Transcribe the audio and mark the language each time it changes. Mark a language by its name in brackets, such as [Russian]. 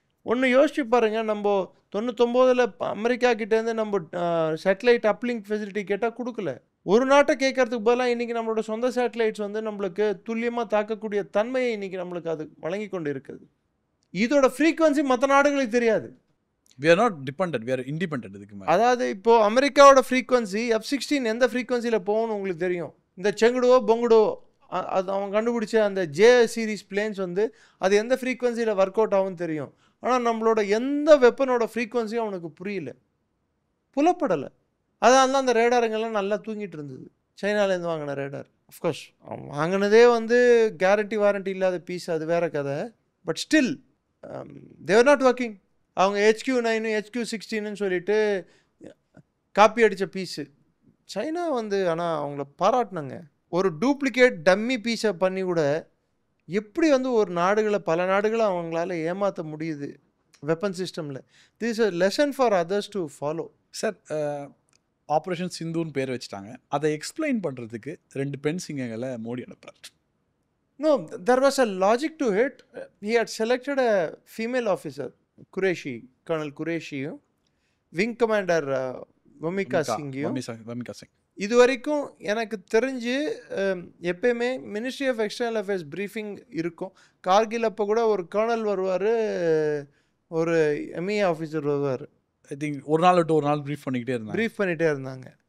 [Tamil] ஒன்று யோசிச்சு பாருங்கள், நம்ம 99 அமெரிக்கா கிட்டேருந்து நம்ம சேட்டலைட் அப்லிங்க் ஃபெசிலிட்டி கேட்டால் கொடுக்கல. ஒரு நாட்டை கேட்கறதுக்கு பதிலாக இன்றைக்கி நம்மளோட சொந்த சேட்டலைட்ஸ் வந்து நம்மளுக்கு துல்லியமாக தாக்கக்கூடிய தன்மையை இன்றைக்கி நம்மளுக்கு அது வழங்கி கொண்டு இருக்குது. இதோட ஃப்ரீக்வன்சி மற்ற நாடுகளுக்கு தெரியாது. [English] We are not dependent, we are independent. [Tamil] அதாவது இப்போது அமெரிக்காவோட ஃப்ரீக்வன்சி F-16 எந்த ஃப்ரீக்வன்சியில் போகணும்னு உங்களுக்கு தெரியும். இந்த செங்குடுவோ பொங்குடுவோ அது அவன் கண்டுபிடிச்ச அந்த ஜே சீரீஸ் பிளேன்ஸ் வந்து அது எந்த ஃப்ரீக்வன்சியில் ஒர்க் அவுட் ஆகும்னு தெரியும். ஆனால் நம்மளோட எந்த வெப்பனோட ஃப்ரீக்வன்சியும் அவனுக்கு புலப்படலை. அதனால தான் அந்த ரேடாருங்கெல்லாம் நல்லா தூங்கிட்டு இருந்தது. சைனாலேருந்து வாங்கின ரேடார். அஃப்கோர்ஸ் அவன் வாங்கினதே வந்து கேரண்டி வாரண்டி இல்லாத பீஸ், அது வேறு கதை. [English] But still they're not working. [Tamil] அவங்க HQ9 HQ16ன்னு சொல்லிட்டு காப்பி அடித்த பீஸு. சைனா வந்து ஆனால் அவங்கள பாராட்டினாங்க. ஒரு டூப்ளிகேட் டம்மி பீஸை பண்ணி கூட எப்படி வந்து ஒரு பல நாடுகளை அவங்களால ஏமாற்ற முடியுது வெப்பன் சிஸ்டமில். [English] This is a lesson for others to follow. [Tamil] Sir operation சிந்தூர்னு பேர் வச்சுட்டாங்க. அதை எக்ஸ்பிளைன் பண்ணுறதுக்கு 2 பெண் சிங்கங்களை மோடி அனுப்புறாரு. [English] No, there was a logic to it. He had selected a female officer, Qureshi, Colonel Qureshiயும் wing commander Vamika சிங்கையும். [Tamil] வமிகா Singh இது வரைக்கும் எனக்கு தெரிஞ்சு எப்பயுமே ministry of external affairs briefing இருக்கும். கார்கில் அப்போ கூட ஒரு கர்னல் வருவார், ஒரு எம்இஏ ஆஃபீஸர் வருவார். ஐ திங்க் ஒரு நாள் விட்டு ஒரு நாள் ப்ரீஃப் பண்ணிகிட்டே இருந்தாங்க.